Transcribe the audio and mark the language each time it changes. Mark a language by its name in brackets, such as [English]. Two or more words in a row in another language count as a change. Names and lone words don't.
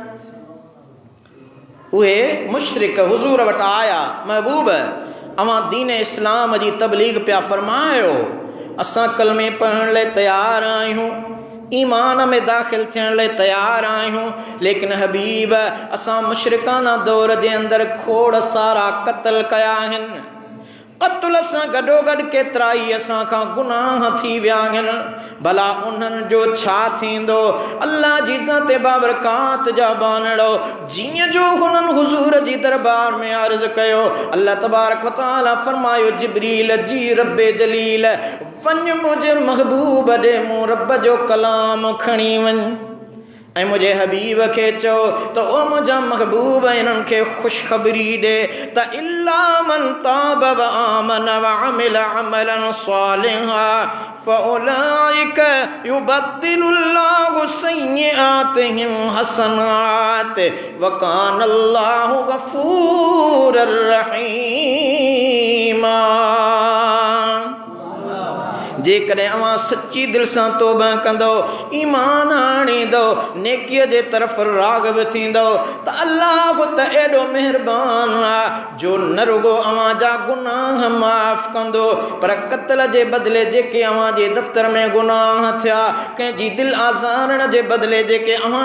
[Sindhi] उहे मुशरिक हुज़ूर वटि आया, महबूब अवां दीन इस्लाम जी तबलीग पिया फरमायो, असां कलमे पढ़ण लाइ तयारु आहियूं, ईमान में दाख़िल थियण लाइ तयारु आहियूं, लेकिन हबीब असां मुशरिकाना दौर जे अंदरि खोड़ सारा क़त्ल कया आहिनि। क़त्ल सां गॾोगॾु केतिरा ई असां खां गुनाह थी विया आहिनि, भला उन्हनि जो छा थींदो। अल्लाह जी ज़ात बाबरकात जा बानड़ो जीअं जो हुननि हुज़ूर जी दरबार में अर्ज़ कयो, अल्लाह [Arabic] تبارك وتعالى [Sindhi] फरमायो जिब्रील जी रब्बे जलील वञ मुंहिंजे महबूब ॾे मूं रब जो कलाम खणी वञ ऐं मुंहिंजे हबीब खे चओ त ओ मुंहिंजा महबूब इन्हनि खे ख़ुशख़बरी ॾे त [Arabic] إلا من تاب وآمن وعمل عملا صالحا فأولئك يبدل الله سيئاتهم حسنات وكان الله غفورا رحيما. [Sindhi] जेकॾहिं अवां सच्ची दिलि सां तौबा कंदो, ईमान आणींदो, नेकीअ जे तरफ़ राग़िब थींदो त अल्लाह त एॾो महिरबान आहे जो न रुगो अवां जा गुनाह माफ़ कंदो, पर क़त्ल जे बदिले जेके अवां जे दफ़्तर में गुनाह थिया, कंहिंजी दिलि आज़ारण जे बदिले जेके अवां